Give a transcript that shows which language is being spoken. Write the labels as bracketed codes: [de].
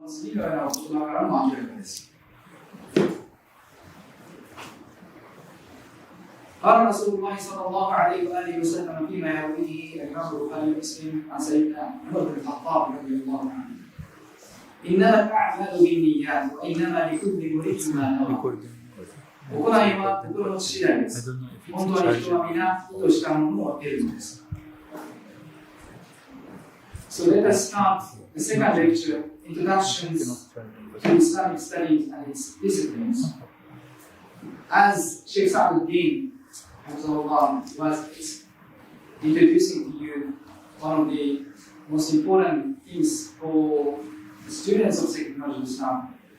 [ja] 次のような言葉からも明らかです。 [ar] قال رسول الله صلى الله عليه وآله وسلم فيما يرويه الإمام البخاري ومسلم عن سيدنا عمر بن الخطاب رضي الله عنه إنما الأعمال بالنيات وإنما لكل امرئ ما نوى [ja] 行いは心の次第です。本当に人は皆意図したものを得るのです。 [en] So let us start the second lecture, Introductions to Islamic Studies and its Disciplines. As Shaykh Saadeldin was introducing to you one of the most important things for the students of Shaykh Islam.